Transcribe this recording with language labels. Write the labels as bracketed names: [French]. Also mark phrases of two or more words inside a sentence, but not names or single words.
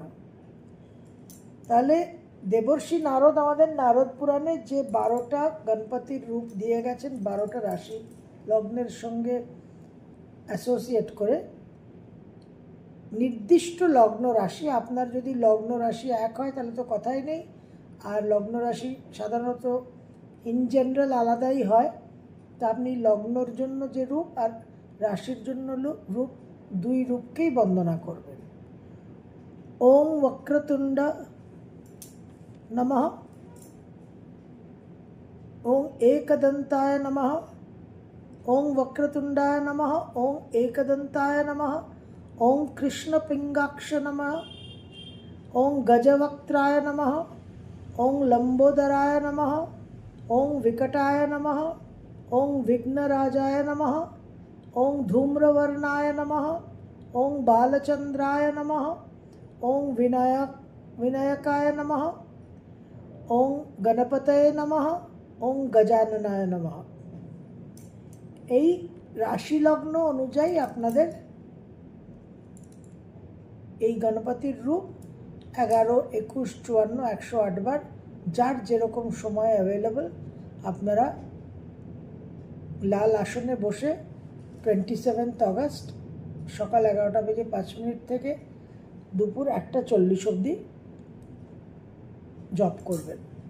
[Bangla] তাহলে দেবর্ষি নারদ আমাদের নারদ পুরাণে যে 12টা গণপতির রূপ দিয়ে গেছেন 12টা রাশি লগ্নের সঙ্গে অ্যাসোসিয়েট করে, নির্দিষ্ট লগ্ন রাশি, আপনার যদি লগ্ন রাশি এক হয় তাহলে তো কথাই নেই, আর লগ্ন রাশি সাধারণত [English] in general [Bangla] আলাদাই হয়, তা আপনি লগ্নর জন্য যে রূপ আর রাশির জন্য রূপ, দুই রূপকেই বন্দনা করবেন। [Sanskrit] ওং বক্রতুণ্ড নমঃ, ওং एकदन्ताय नमः, ओं वक्रतुंडाय नमः, ओं एकदन्ताय नमः, ओं कृष्णपिंगाक्ष नमः, ओं गजवक्त्राय नमः, ओं लंबोदराय नमः, ओं विकटाय नमः, ओं विघ्नराजाय नमः, ओं धूम्रवर्णाय नमः, ओं बालचंद्राय नमः, ओं विनायकाय नमः, ओं गणपतये नमः, ओं गजाननाय नमः। [Bangla] এই রাশি লগ্ন অনুযায়ী আপনাদের এই গণপতির রূপ 11, 21, 54, 108 বার, যার যেরকম সময় অ্যাভেলেবল, আপনারা লাল আসনে বসে 27 অগস্ট সকাল 11:05 থেকে দুপুর 1:40 অবধি জপ করবেন।